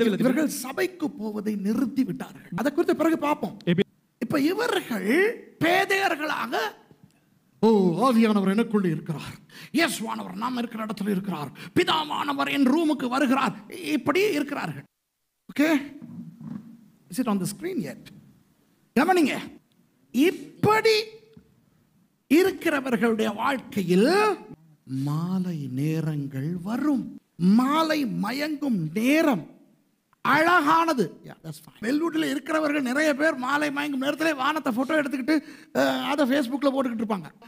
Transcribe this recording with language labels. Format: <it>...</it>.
<ta>இவர்கள் சபைக்கு போவதை நிறுத்தி விட்டார்கள். அதை குறித்து பிறகு பார்ப்போம். இப்ப இவர்கள் பேதையர்களாக, ஓ ஆவியானவர் எனக்குள்ளே இருக்கிறார், இயேசுவானவர் நாம் இருக்கிற இடத்துல இருக்கிறார், பிதாவானவர் என் ரூமுக்கு வருகிறார், இப்படி இருக்கிறார்கள்.</ta> <en>Okay, is it on the screen yet?</en> <ta>கவனிங்க, இப்படி இருக்கிறவர்களுடைய வாழ்க்கையில் மாலை நேரங்கள் வரும். மாலை மயங்கும் நேரம் அழகானது. வெல்வுட்டில் இருக்கிறவர்கள் நிறைய பேர் மாலை மயங்கும் நேரத்தில் வானத்தை போட்டோ எடுத்துக்கிட்டு அதை ஃபேஸ்புக்கில் போட்டுக்கிட்டு இருப்பாங்க.</ta>